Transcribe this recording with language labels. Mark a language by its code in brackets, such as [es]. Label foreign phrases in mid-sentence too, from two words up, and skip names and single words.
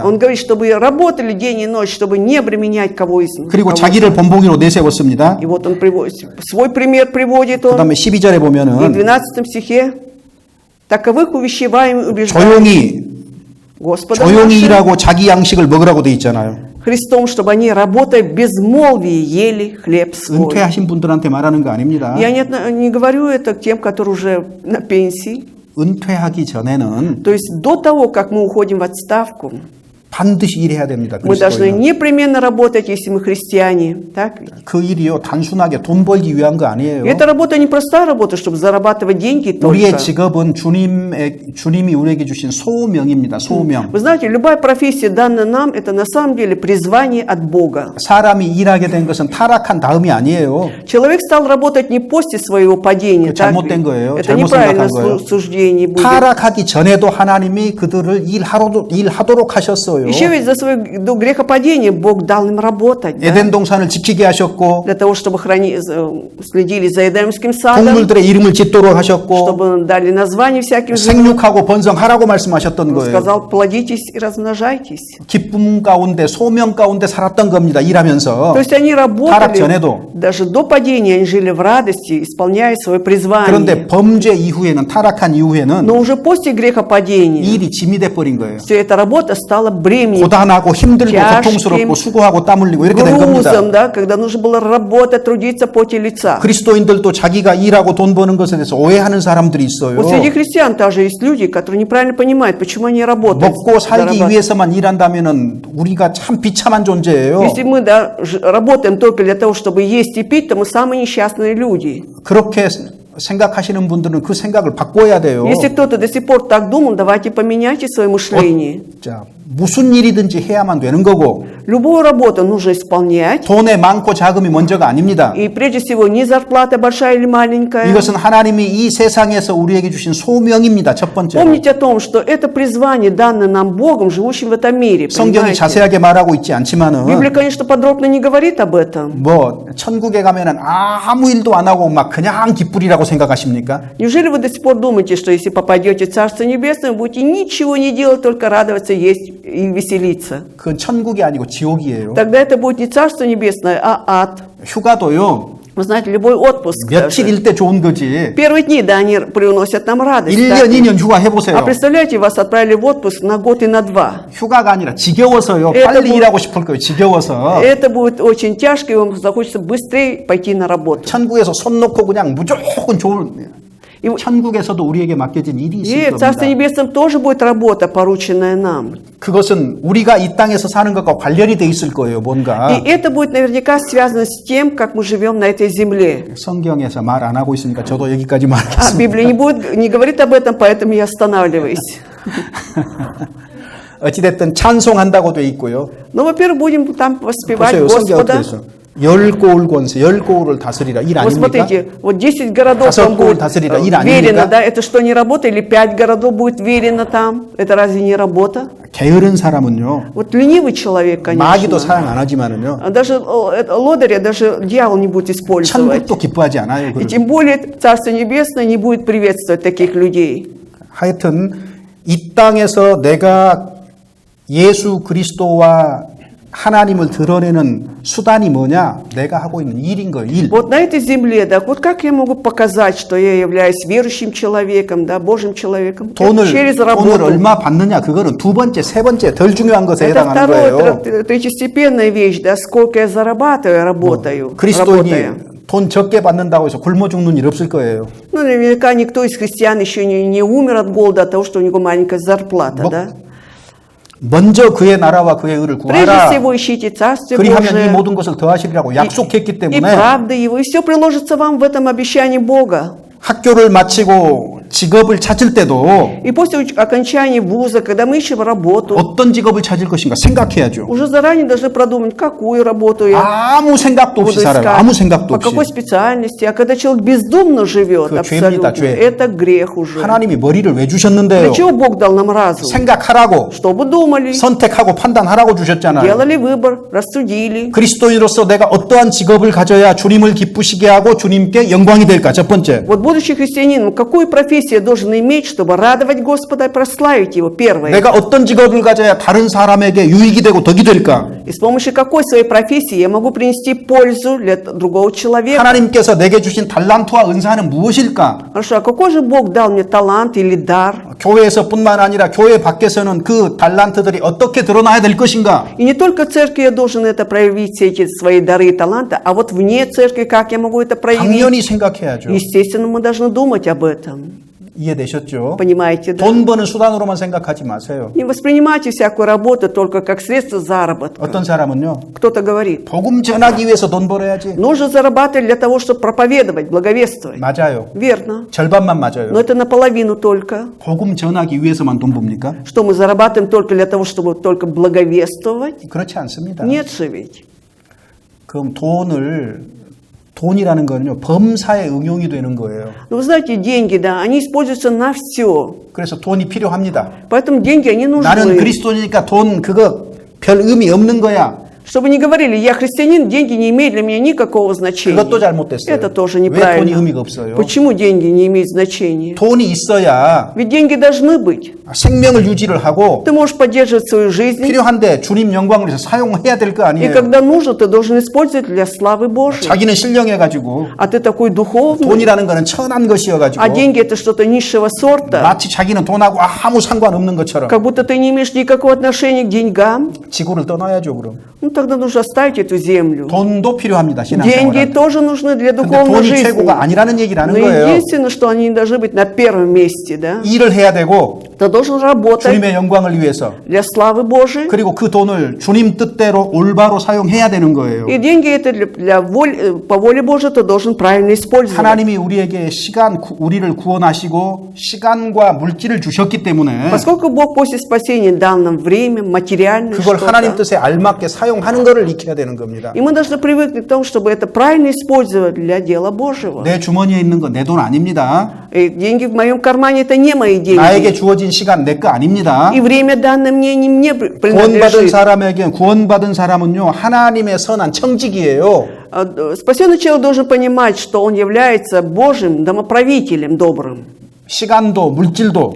[ru] Он говорит, чтобы работали день и ночь, чтобы не обременять кого из них. [ko] 그리고 자기를 본보기로 내세웠습니다. [ru] И вот он приводит, свой пример приводит [ko] 그 [ru] он. [ko] 다음에 12절에 [ru] И в [ko] 보면은 [ru] 12 стихе таковых увещеваем и убеждаем [ko] 조용히 [ru] Господа [ko] 조용히 [ru] нашего [ko] 일하고 자기 양식을 먹으라고 돼 있잖아요. [ru] Христом, чтобы они, работая в безмолвии, ели хлеб свой. [ko] 은퇴하신 분들한테 말하는 거 아닙니다. [ru] Я не говорю это к тем, которые уже на пенсии. [ko] 은퇴하기 전에는 [ru] То есть до того, как мы уходим в отставку, [ko] 반드시 일해야 됩니다. [ru] мы должны [ko] 그리스도인은. [ru] непременно работать, если мы христиане. Так ведь? [ko] 그 일이요 단순하게 돈 벌기 위한 거 아니에요. [ru] И эта работа не простая работа, чтобы зарабатывать деньги [ko] 우리의 [ru] только. [ko] 직업은 주님이 우리에게 주신 소명입니다. 소명. [ru] Вы знаете, любая профессия, данная нам, это на самом деле призвание от Бога. [ko] 사람이 일하게 된 것은 타락한 다음이 아니에요. [ru] Человек стал работать не после своего падения. так [ko] 잘못된 [ru] ведь? [ko] 거예요. [ru] Это [ko] 잘못 [ru] неправильное [ko] 생각한 거예요. [ru] суждение будет. [ko] 타락하기 전에도 하나님이 그들을 일하도록 하셨어요. [ru] Еще ведь за свое грехопадение Бог дал им работать, да? [ko] 에덴 동산을 지키게 하셨고 [ru] Для того, чтобы следили за Эдемским садом, [ko] 동물들의 이름을 짓도록 하셨고 [ru] чтобы дали название всяким животным. [ko] 생육하고 번성하라고 말씀하셨던 [ru] Он [ko] 거예요. [ru] сказал, плодитесь и размножайтесь. [ko] 기쁨 가운데 소명 가운데 살았던 겁니다. 일하면서. [ru] То есть они [ko] 타락 [ru] работали, [ko] 전에도. [ru] даже до падения они жили в радости, исполняя свое призвание. [ko] 그런데 범죄 이후에는 타락한 이후에는 [ru] Но уже после грехопадения [ko] 이 일이 짐이 돼 버린 거예요. [ru] все эта работа стала бременем, [ko] 고단하고 힘들고 [ru] тяжким [ko] 고통스럽고 수고하고 땀 흘리고 이렇게 된 겁니다. [ru] грузом, да, когда нужно было работать, трудиться в поте лица. [ko] 그리스도인들도 자기가 일하고 돈 버는 것에 대해서 오해하는 사람들이 있어요. [ru] Вот среди христиан также есть люди, которые неправильно понимают, почему они работают. [ko] 먹고 살기 [ru] зарабатывают. [ko] 위해서만 일한다면은 우리가 참 비참한 존재예요. [ru] Если мы работаем только для того, чтобы есть и пить, то мы самые несчастные люди. [ko] 그렇게 생각하시는 분들은 그 생각을 바꿔야 돼요. [ru] Если кто-то до сих пор так думал, давайте поменяйте свое мышление. [ko] 자, 무슨 일이든지 해야만 되는 거고 [ru] Любую работу нужно исполнять. [ko] 돈의 많고 자금이 먼저가 아닙니다. [ru] И прежде всего, не зарплата большая или маленькая. [ko] 이것은 하나님이 이 세상에서 우리에게 주신 소명입니다. 첫 번째로. [ru] Помните о том, что это призвание, данное нам Богом, живущим в этом мире. [ko] 성경이 [ru] Понимаете? [ko] 자세하게 말하고 있지 않지만은 [ru] Библия, конечно, подробно не говорит об этом. [ko] 뭐 천국에 가면은 아무 일도 안 하고 막 그냥 기쁘리라고 생각하십니까? [ru] Неужели вы до сих пор думаете, что если попадете в Царство Небесное, вы будете ничего не делать, только радоваться, есть и веселиться? [ko] 그건 천국이 아니고 지옥이에요. [ru] Тогда это будет не Царство Небесное, а ад. [ko] 휴가도요. [ru] Вы знаете, любой отпуск. даже. [ko] 며칠일 때 좋은 거지. [ru] Первые дни, да, они приносят нам радость. [ko] 1년, [ru] так? [ko] 2년 휴가 [ru] А [ko] 해보세요. [ru] представляете, вас отправили в отпуск на год и на 2. [ko] 휴가가 아니라 지겨워서요. [ru] Это [ko] 빨리 [ru] будет- [ko] 일하고 싶을 거예요. 지겨워서. [ru] Это будет очень тяжко, и вам захочется быстрее пойти на работу. [ko] 천국에서 손 놓고 그냥 무조건 좋은 [ru] И, [ko] 천국에서도 우리에게 맡겨진 일이 [ru] и [ko] 있을 [ru] в Царстве [ko] 겁니다. [ru] Небесном тоже будет работа, порученная нам. [ko] 그것은 우리가 이 땅에서 사는 것과 관련이 돼 있을 거예요. 뭔가 [ru] И это будет наверняка связано с тем, как мы живем на этой земле. [ko] 성경에서 말 안 하고 있으니까 저도 여기까지 [ru] А [ko] 말하겠습니다. [ru] Библия не говорит об этом, поэтому я останавливаюсь. [ko] 어찌됐든 찬송한다고 돼 있고요. [ru] Но, во-первых, будем там воспевать [ko] 보세요. 성경 어떻게 [ru] Господа. [ko] 됐어? 열 고을 권세, 열 고을을 다스리라. 일 [ru] Вот [ko] 아닙니까? [ru] смотрите, вот 10 городов [ko] 다섯 [ru] там будет [ko] 고을 다스리라. 일 [ru] верено, [ko] 아닙니까? [ru] да? Это что, не работа? Или 5 городов будет верено там? Это разве не работа? [ko] 게으른 사람은요. [ru] Вот ленивый человек, [ko] 마귀도 [ru] конечно. [ko] 사랑 안 하지만은요. [ru] А даже лодыря, даже дьявол не будет использовать. [ko] 천국도 기뻐하지 않아요. [ru] И [ko] 그걸. [ru] тем более Царство Небесное не будет приветствовать таких людей. [ko] 하여튼 이 땅에서 내가 예수 그리스도와 하나님을 드러내는 수단이 뭐냐? 내가 하고 있는 일인 거예요. 일. [ru] Вот на этой земле, да, вот как я могу показать, что я являюсь верующим человеком, да, Божьим человеком? Это через [ko] 돈을 [ru] работу. [ko] 얼마 받느냐? 그거는 두 번째, 세 번째 덜 중요한 것에 [ru] Это [ko] 해당하는 [ru] второе, [ko] 거예요. [ru] третьестепенная вещь, да, сколько я зарабатываю, работаю. работая. [ko] 그리스도인이 돈 적게 받는다고 해서 굶어 죽는 일 없을 거예요. [ru] Ну, наверняка никто из христиан еще не умер от голода от того, что у него маленькая зарплата, [ko] 뭐, [ru] да? [ko] 먼저 그의 나라와 그의 의를 [ru] Прежде [ko] 구하라. [ru] всего ищите Царствие [ko] 그리하면 이 [ru] Божие [ko] 모든 것을 더하시리라고 약속했기 [ru] и [ko] 때문에 [ru] правда Его, и все приложится вам в этом обещании Бога. [ko] 학교를 마치고 직업을 찾을 때도 [ru] И после окончания вуза, когда мы ищем работу, [ko] 어떤 직업을 찾을 것인가 생각해야죠. [ru] уже заранее должны продумать, какую работу я [ko] 아무 생각도 [ru] буду [ko] 없이 살아요. [ru] искать, [ko] 아무 생각도 [ru] по какой [ko] 없이. [ru] специальности. А когда человек бездумно живет, [ko] 그 죄입니다, [ru] абсолютно, [ko] 죄. [ru] это грех уже. [ko] 하나님이 머리를 왜 주셨는데요? [ru] Для чего Бог дал нам разум? [ko] 생각하라고, [ru] Чтобы думали, [ko] 선택하고 판단하라고 주셨잖아요. [ru] делали выбор, рассудили. [ko] 그리스도인으로서 내가 어떠한 직업을 가져야 주님을 기쁘시게 하고 주님께 영광이 될까? 첫 번째. [ru] Вот будучи христианином, какую профессию я должен иметь, чтобы радовать Господа и прославить Его? Первое. [ko] 내가 어떤 직업을 가져야 다른 사람에게 유익이 되고 덕이 될까? [ru] И с помощью какой своей профессии я могу принести пользу для другого человека? [ko] 하나님께서 내게 주신 달란트와 은사는 무엇일까? [ru] Хорошо, а какой же Бог дал мне талант или дар? [ko] 교회에서뿐만 아니라 교회 밖에서는 그 달란트들이 어떻게 드러나야 될 것인가? [ru] И не только в церкви я должен это проявить, все эти свои дары и таланты, а вот вне церкви, как я могу это проявить? [ko] 당연히 생각해야죠. [ru] Естественно, мы должны думать об этом. [ko] 이해되셨죠? [ru] Понимаете, да? [ko] 돈 버는 수단으로만 생각하지 마세요. [ru] Не воспринимайте всякую работу только как средство заработка. [ko] 어떤 사람은요, [ru] Кто-то говорит, [ko] 복음 전하기 위해서 돈 벌어야지. [ru] нужно зарабатывать для того, чтобы проповедовать, благовествовать. [ko] 맞아요. [ru] Верно. [ko] 절반만 맞아요. [ru] Но это наполовину только. [ko] 복음 전하기 위해서만 돈 봅니까? [ru] Что мы зарабатываем только для того, чтобы только благовествовать? [ko] 그렇지 않습니다. [ru] Нет же ведь. [ko] 그럼 돈이라는 거는요, 범사에 응용이 되는 거예요. [ru] Но вы знаете, деньги, да, они используются на все. [ko] 그래서 돈이 필요합니다. [ru] Поэтому деньги, они [ko] 나는 [ru] нужны. [ko] 그리스도니까 돈 그거 별 의미 없는 거야. [ru] Чтобы не говорили, я христианин, деньги не имеют для меня никакого значения. [ko] 그것도 잘못됐어요. [ru] Это тоже [ko] 왜 돈이 [ru] неправильно. [ko] 의미가 없어요? [ru] Почему деньги не имеют значения? [ko] 돈이 있어야 [ru] Ведь деньги должны быть. [ko] 생명을 유지를 하고 [ru] Ты можешь поддерживать свою жизнь, [ko] 필요한데 주님 영광을 위해서 사용해야 될 거 [ru] и [ko] 아니에요. [ru] когда нужно, ты должен использовать для славы Божьей. [ko] 자기는 신령해가지고 [ru] А ты такой духовный, [ko] 돈이라는 거는 천한 것이어가지고 [ru] а деньги это что-то низшего сорта, [ko] 마치 자기는 돈하고 아무 상관없는 것처럼 [ru] как будто ты не имеешь никакого отношения к деньгам. [ko] 지구를 떠나야죠. 그럼 [ru] Ну тогда нужно оставить эту землю. [ko] 돈도 필요합니다. [ru] Деньги [ko] 신앙생활. [ru] тоже нужны для [ko] 근데 [ru] духовной [ko] 돈이 [ru] жизни. [ko] 최고가 아니라는 얘기라는 [ru] Но [ko] 거예요. [ru] единственное, что они не должны быть на первом месте, да? [ko] 일을 해야 되고 [ru] Ты должен работать [ko] 주님의 영광을 위해서 [ru] для славы Божией. [ko] 그리고 그 돈을 주님 뜻대로 올바로 사용해야 되는 거예요. [ru] И деньги это по воле Божией ты должен правильно использовать. [ko] 하나님이 우리에게 우리를 구원하시고 시간과 물질을 주셨기 때문에 [ru] Поскольку Бог после спасения дал нам время, материальное [ko] 그걸 하나님 [ru] что-то, [ko] 뜻에 알맞게 사용하는 것을 익혀야 되는 겁니다. [ru] и мы должны привыкнуть к тому, чтобы это правильно использовать для дела Божьего. [ko] 내 주머니에 있는 건 내 돈 아닙니다. [ru] И деньги в моем кармане это не мои [ko] 나에게 [ru] деньги. [ko] 주어진 시간 내 거 아닙니다. [ru] И время данное мне не мне [ko] 구원받은 [ru] принадлежит. [ko] 사람에게 구원받은 사람은요 하나님의 선한 청직이에요. [ru] Спасенный человек должен понимать, что он является Божьим домоправителем добрым. [ko] 시간도 물질도